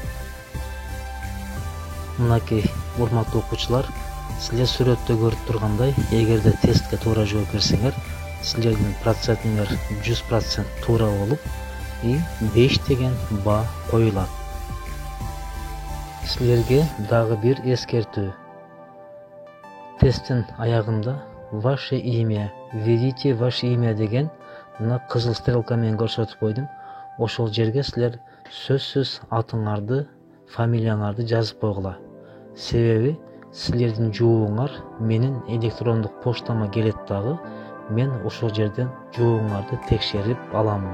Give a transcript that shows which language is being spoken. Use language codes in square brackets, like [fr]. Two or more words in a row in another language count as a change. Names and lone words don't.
[ky] Мынакей, урматтуу окуучулар, силер сүрөттө көрүп тургандай, эгерде тестке туура жооп берсеңер, силердин процентиңер 100% туура болуп, 5 деген баа коюлат. Силерге дагы бир эскертүү. Тесттин аягында [ru] ваше имя, введите ваше имя [ky] деген мына кызыл стрелка менен көрсөтүп койдум. Ошол жерге силер сөзсүз атыңарды, фамилияңарды жазып койгула. Себеби силердин жообуңар менин электрондук поштама келет дагы, мен ошол жерден жообуңарды текшерип аламын.